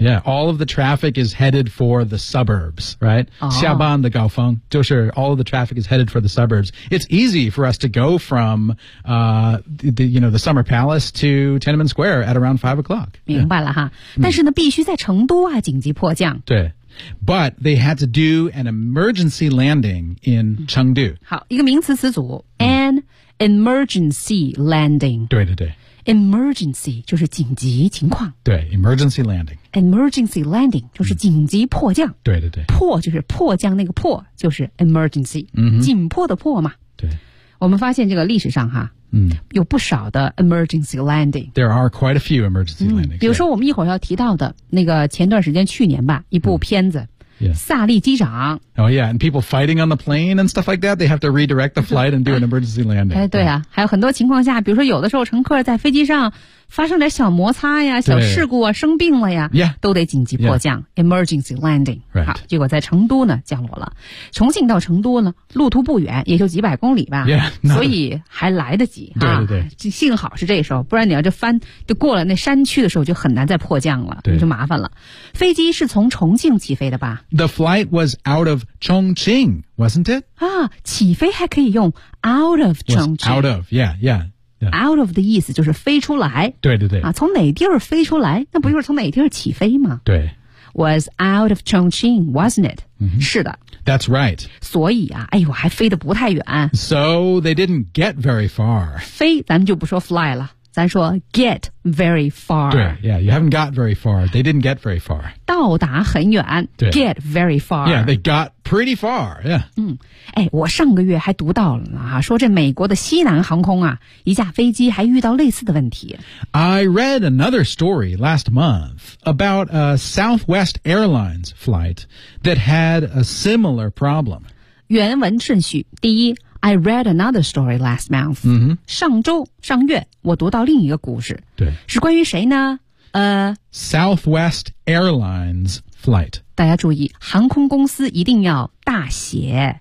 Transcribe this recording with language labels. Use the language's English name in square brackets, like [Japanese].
[English] Yeah, all of the traffic is headed for the suburbs, right?、哦、 [Chinese] 下班的高峰就是 [English] all of the traffic is headed for the suburbs. It's easy for us to go from, you know, the Summer Palace to Tiananmen Square at around 5 o'clock. [Chinese] 明白了哈。 [English] Yeah. [Chinese] 但是呢必须在成都啊紧急迫降。对。 [English] But they had to do an emergency landing in Chengdu. [Chinese] 好，一个名词词组 ， [English] an emergency landing. [Chinese] 对对对，emergency 就是紧急情况。对 [English] ，emergency landing. [Chinese] Emergency landing 就是紧急迫降。对对对，迫就是迫降，那个迫就是 emergency， 紧迫的迫嘛。对，我们发现这个历史上哈。嗯，有不少的 emergency landing. [English] There are quite a few emergency landings.、 [Chinese] 嗯、比如说我们一会儿要提到的那个前段时间去年吧一部片子、嗯 [English] yeah. [Chinese] 萨利机长。 [English] Oh yeah, and people fighting on the plane and stuff like that, they have to redirect the flight and do an emergency landing. [Chinese] 哎，对啊、 [English] yeah. [Chinese] 还有很多情况下比如说有的时候乘客在飞机上发生点小摩擦呀小事故啊生病了呀、 [English] yeah. [Chinese] 都得紧急迫降、 [English] yeah. emergency landing.、 Right. [Chinese] 好结果在成都呢降落了。重庆到成都呢路途不远也就几百公里吧。 [English] Yeah, [Chinese] 所以还来得及。对对对、啊。幸好是这时候不然你要这翻就过了那山区的时候就很难再迫降了你就麻烦了。飞机是从重庆起飞的吧 [English] ?The flight was out of Chongqing, wasn't it? [Chinese] 啊起飞还可以用 [English] out of Chongqing. Out of, yeah, yeah. Yeah. [Chinese] Out of 的意思就是飞出来。对对对。啊从哪地儿飞出来那不就是从哪地儿起飞吗对。 [English] Was out of Chongqing, wasn't it?、 Mm-hmm. [Chinese] 是的。 [English] That's right. [Chinese] 所以啊哎呦还飞得不太远。 [English] So they didn't get very far. [Chinese] 飞咱们就不说 fly 了咱说 [English] get very far. [Chinese] 对 [English] yeah, you haven't got very far. They didn't get very far. [Chinese] 到达很远 [English] get very far. Yeah, they got pretty far. Yeah. [Chinese] 嗯哎我上个月还读到了啊说这美国的西南航空啊一架飞机还遇到类似的问题。 [English] I read another story last month about a Southwest Airlines flight that had a similar problem. [Chinese] 原文顺序第一 [English] I read another story last month. [Chinese] 上周上月我读到另一个故事。对。是关于谁呢？ [English] Southwest Airlines flight. [Chinese] 大家注意，航空公司一定要大写。